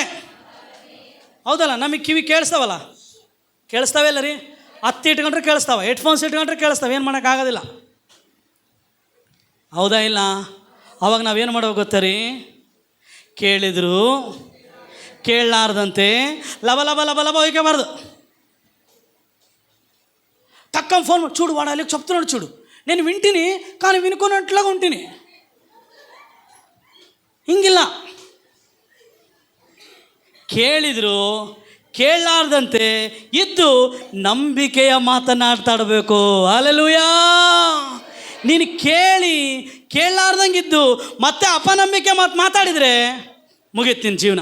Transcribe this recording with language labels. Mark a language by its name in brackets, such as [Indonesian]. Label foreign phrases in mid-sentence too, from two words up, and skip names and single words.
[Kannada] ಹೌದಲ್ಲ? ನಮಗೆ ಕಿವಿ ಕೇಳಿಸ್ತಾವೆ ಅಲ್ಲ ರೀ? ಹತ್ತಿ ಇಟ್ಕೊಂಡ್ರೆ ಕೇಳಿಸ್ತಾವೆ, ಹೆಡ್ಫೋನ್ಸ್ ಇಟ್ಕೊಂಡ್ರೆ ಕೇಳಿಸ್ತಾವೆ, ಏನು ಮಾಡೋಕ್ಕಾಗೋದಿಲ್ಲ. ಹೌದಾ ಇಲ್ಲ? ಅವಾಗ ನಾವೇನು ಮಾಡ್ಬೇಕು ಗೊತ್ತಾ ರೀ? ಕೇಳಿದ್ರು ಕೇಳಲಾರ್ದಂತೆ ಲಬ ಹೋಯ್ಕೋಬಾರ್ದು. [Telugu] టక్కం ఫోన్ చూడు, వాడు అలా చెప్తున్నాడు చూడు, నేను వింటిని కానీ వినుకున్నట్లాగా ఉంటిని. [Kannada] ಹಿಂಗಿಲ್ಲ. ಕೇಳಿದ್ರು ಕೇಳಲಾರ್ದಂತೆ ಇದ್ದು ನಂಬಿಕೆಯ ಮಾತನಾಡ್ತಾಡಬೇಕು. ಹಲ್ಲೆಲೂಯಾ. ನೀನು ಕೇಳಲಾರ್ದಂಗಿದ್ದು ಮತ್ತೆ ಅಪನಂಬಿಕೆ ಮಾತಾಡಿದರೆ ಮುಗಿತೀನಿ ಜೀವನ.